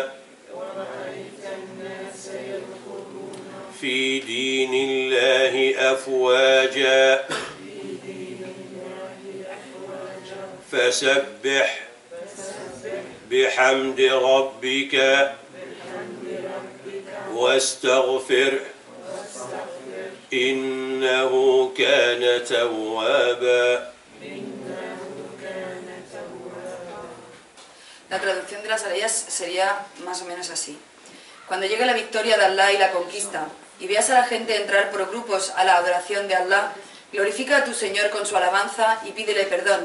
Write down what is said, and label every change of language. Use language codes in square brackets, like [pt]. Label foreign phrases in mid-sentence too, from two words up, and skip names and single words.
[ar] في دين الله أفواجا فسبح بحمد ربك واستغفر إنه كان توابا. [es] La traducción de las aleyas sería más o menos así. Cuando llegue la victoria de Allah y la conquista, y veas a la gente entrar por grupos a la adoración de Allah, glorifica a tu Señor con su alabanza y pídele perdón.